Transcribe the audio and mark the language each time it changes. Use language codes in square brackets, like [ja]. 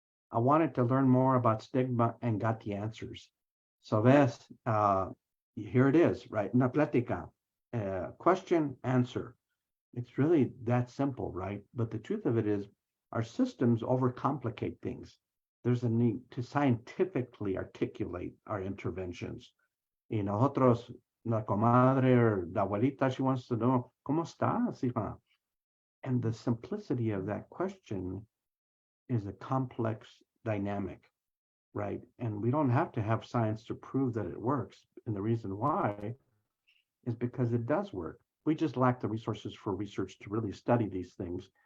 [en] I wanted to learn more about stigma and got the answers. So ves, here it is, right? [es] Una plática, [en] question, answer. It's really that simple, right? But the truth of it is our systems overcomplicate things. There's a need to scientifically articulate our interventions. [es] Y nosotros, la comadre or la abuelita, [en] she wants to know, [es] ¿Cómo estás, hija? [en] And the simplicity of that question is a complex dynamic, right? And we don't have to have science to prove that it works. And the reason why is because it does work. We just lack the resources for research to really study these things.